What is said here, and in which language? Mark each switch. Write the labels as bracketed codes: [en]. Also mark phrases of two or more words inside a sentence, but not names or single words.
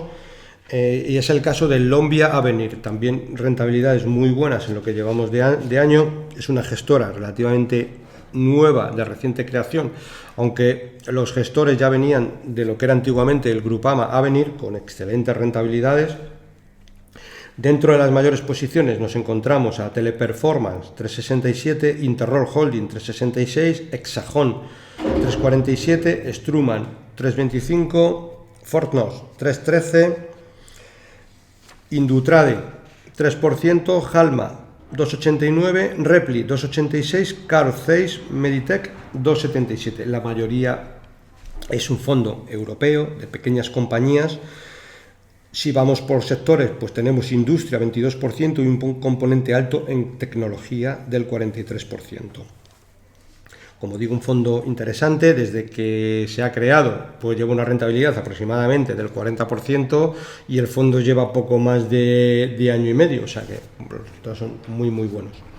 [es] Y es el caso de Lombia Avenir, también rentabilidades muy buenas en lo que llevamos de año. Es una gestora relativamente nueva, de reciente creación, aunque los gestores ya venían de lo que era antiguamente el Grupama Avenir, con excelentes rentabilidades. Dentro de las mayores posiciones nos encontramos a Teleperformance 367, Interroll Holding 366, Hexagon 347, Struman 325, Fortnos 313, Indutrade 3%, Halma 2,89, Repli 2,86, Carl Zeiss Meditech 2,77. La mayoría es un fondo europeo de pequeñas compañías. Si vamos por sectores, pues tenemos industria 22% y un componente alto en tecnología del 43%. Como digo, un fondo interesante. Desde que se ha creado, pues lleva una rentabilidad aproximadamente del 40%, y el fondo lleva poco más de año y medio, o sea que los resultados son muy buenos.